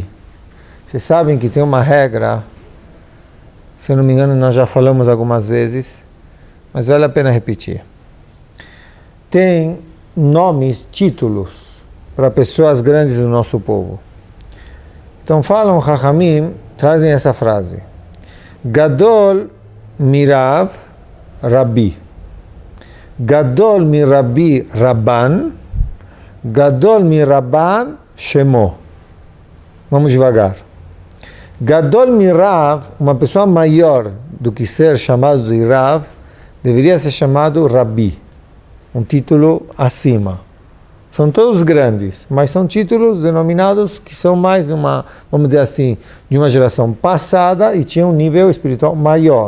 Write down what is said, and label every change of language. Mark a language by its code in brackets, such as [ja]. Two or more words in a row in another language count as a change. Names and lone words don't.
[pt] Vocês sabem que tem uma regra, se eu não me engano nós já falamos algumas vezes, mas vale a pena repetir. Tem nomes, títulos para pessoas grandes do nosso povo. Então falam, Chachamim, trazem essa frase: [he] גדול מרב רבי, גדול מרבי רבן, גדול מרבן שמו. [pt] Vamos devagar. [he] גדול מרב, [pt] uma pessoa maior do que ser chamado de Rav, deveria ser chamado Rabi, um título acima. São todos grandes, mas são títulos denominados que são mais de uma, vamos dizer assim, de uma geração passada e tinham um nível espiritual maior.